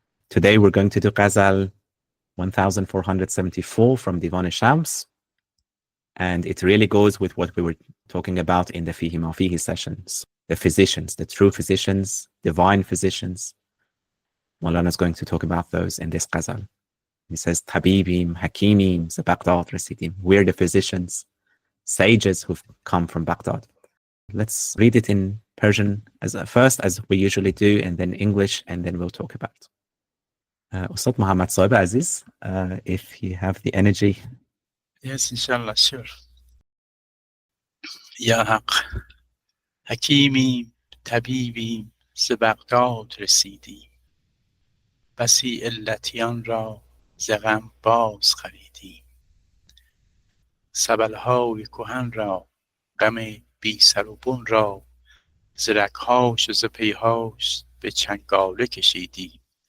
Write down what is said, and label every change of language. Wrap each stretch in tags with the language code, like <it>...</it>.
<en>Today we're going to do Ghazal 1474 from Divan-i and it really goes with what we were talking about in the Fihi sessions. The physicians, the true physicians, divine physicians. Maulana is going to talk about those in this Ghazal. He says,</en> <fa>طبیبیم، حکیمیم، ز بغداد رسیدیم.</fa> <en>We're the physicians, sages who've come from Baghdad. Let's read it in Persian first, as we usually do, and then English, and then we'll talk about it. Ustad Muhammad Sahib Aziz, if you have the energy. Yes, inshallah, sure.</en> <fa>Ya Haq, حکیمیم، طبیبیم، ز بغداد رسیدیم. بسی علتیان را ز غم بازخریدیم. سبلهای کهن را، غم بی سر و بن را، ز رگ‌هاش و ز پیهاش به چنگاله کشیدیم.</fa>